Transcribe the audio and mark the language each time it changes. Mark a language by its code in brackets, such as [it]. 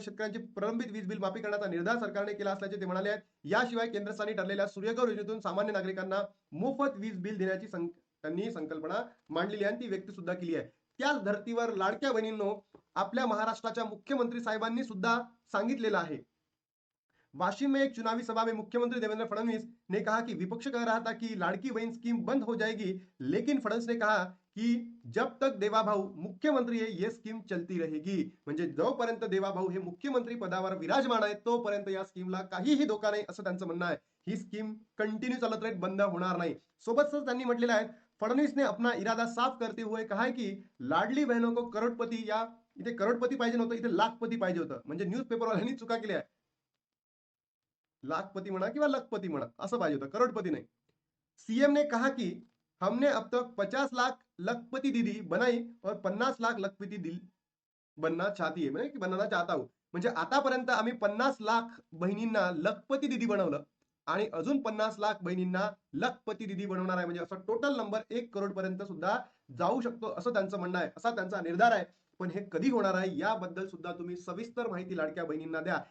[mr] शेतकऱ्यांची प्रलंबित वीज बिल माफी करण्याचा निर्धार सरकारने केला असल्याचे ते म्हणाले आहेत. याशिवाय केंद्र स्थानी ठरलेल्या सूर्यघर योजनेतून सामान्य नागरिकांना मोफत वीज बिल देण्याची त्यांनी संकल्पना मांडलेली आहे आणि ती व्यक्त सुद्धा केली आहे. त्याच धर्तीवर लाडक्या बहिणींनो, आपल्या महाराष्ट्राच्या मुख्यमंत्री साहेबांनी सुद्धा सांगितलेलं आहे. [hi] वाशिम में एक चुनावी सभा में मुख्यमंत्री देवेंद्र फडणवीस ने कहा कि विपक्ष कह रहा था कि लाड़की बहन स्कीम बंद हो जाएगी, लेकिन फडणवीस ने कहा की जब तक देवाभाऊ मुख्यमंत्री है ये स्कीम चलती रहेगी. [mr] म्हणजे जोपर्यंत देवाभाऊ हे मुख्यमंत्री पदावर विराजमान आहे तोपर्यंत या स्कीमला काहीही धोका नाही असं त्यांचं म्हणणं आहे. ही स्कीम कंटिन्यू चालत राहील, बंद होणार नाही. सोबतच त्यांनी म्हटलेलं आहे, [hi] फडणवीस ने अपना इरादा साफ करते हुए कहा है की लाडली बहनों को करोडपती, [mr] या इथे करोडपती पाहिजे नव्हतं, इथे लाखपती पाहिजे होतं. म्हणजे न्यूजपेपरवाल्यांनी चुका केल्या. लाखपति म्हणा किंवा लखपति म्हणा असं पाहिजे होतं, करोडपती नाही. [hi] सीएम ने कहा कि हमने अब तक 50 लाख लखपति दीदी बनाई और 50 लाख लखपति दिल बनना चाहती है, म्हणजे बनना चाहता हूं. [mr] म्हणजे आतापर्यंत आम्ही 50 लाख बहिणींना लखपति दीदी बनवलं आणि अजून 50 लाख बहिणींना लखपति दीदी बनवणार आहे. म्हणजे असं टोटल नंबर 1 करोड पर्यंत सुद्धा जाऊ शकतो असं त्यांचं म्हणणं आहे, असा त्यांचा निर्धार आहे. पण हे कधी होणार आहे याबद्दल सुद्धा तुम्ही सविस्तर माहिती लाडक्या बहिणींना द्या.